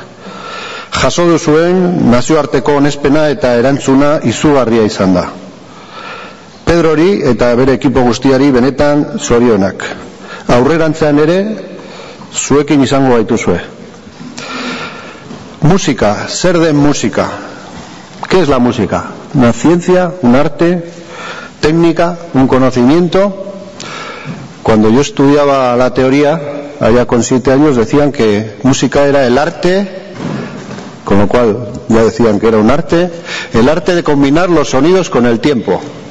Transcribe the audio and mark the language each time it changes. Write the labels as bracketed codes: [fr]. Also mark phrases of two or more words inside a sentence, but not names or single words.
[eu] Jaso duzuen nazioarteko onespena eta erantzuna izugarria izan da. Pedrori eta bere ekipo guztiari benetan zorionak. Aurrerantzean ere zuekin izango gaituzue. Música, zer den música. [es] ¿Qué es la música? Una ciencia, un arte, técnica, un conocimiento. Cuando yo estudiaba la teoría, allá con 7 años, decían que música era el arte, con lo cual ya decían que era un arte, el arte de combinar los sonidos con el tiempo.